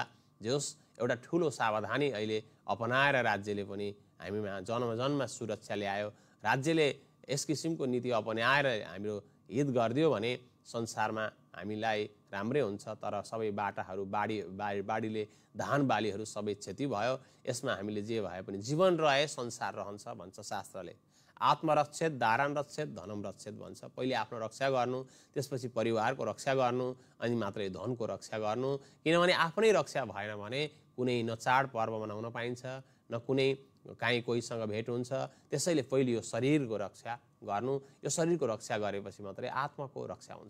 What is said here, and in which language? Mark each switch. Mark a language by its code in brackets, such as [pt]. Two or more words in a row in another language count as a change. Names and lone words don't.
[ne] जे होस्, एउटा ठुलो सावधानी अहिले अपनाएर राज्यले पनि हामीमा जन्म सुरक्षा ल्यायो। राज्यले यस किसिमको नीति अपनाएर हाम्रो हित गरिदियो भने संसारमा हामीलाई राम्रै हुन्छ। तर सबै बाटाहरू बाढीले धान बालीहरू सबै क्षति भयो। यसमा हामीले जे भए पनि जीवन रहे संसार रहन्छ भन्छ शास्त्रले। [sa] आत्मरक्षेत दारान रक्षेत धनम रक्षेत भन्छ। [ne] पहिले आफ्नो रक्षा गर्नु, त्यसपछि परिवारको रक्षा गर्नु, अनि मात्रै धनको रक्षा गर्नु। किनभने आफ्नै रक्षा भएन भने कुनै न चाड पर्व मनाउन पाइन्छ, न कुनै काहीँ कोहीसँग भेट हुन्छ। त्यसैले पहिले यो शरीरको रक्षा गर्नु। यो शरीरको रक्षा गरेपछि मात्रै आत्माको रक्षा हुन्छ।